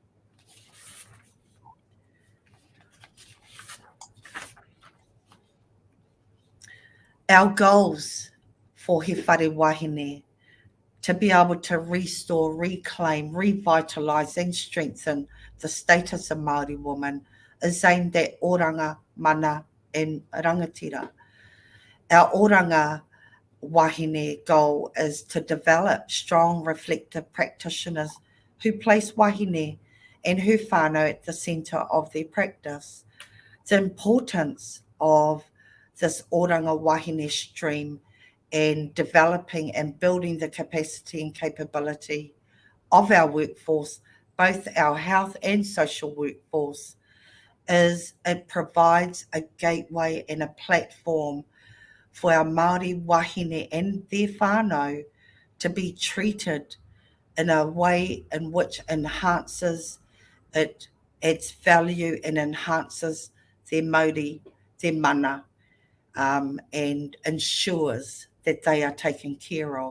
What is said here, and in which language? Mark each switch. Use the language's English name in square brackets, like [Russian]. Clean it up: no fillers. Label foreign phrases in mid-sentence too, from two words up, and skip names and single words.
[English] Our goals for He Whare Wahine, to be able to restore, reclaim, revitalise and strengthen the status of Māori woman, is aimed at oranga, mana and rangatira. Our [Māori] oranga wahine [English] goal is to develop strong reflective practitioners who place wahine and her whānau at the centre of their practice. The importance of this [Māori] oranga wahine [English] stream and developing and building the capacity and capability of our workforce, both our health and social workforce, is it provides a gateway and a platform for our Māori wahine and their whānau to be treated in a way in which enhances it, adds value and enhances their mauri, their mana, and ensures that they are taken care of.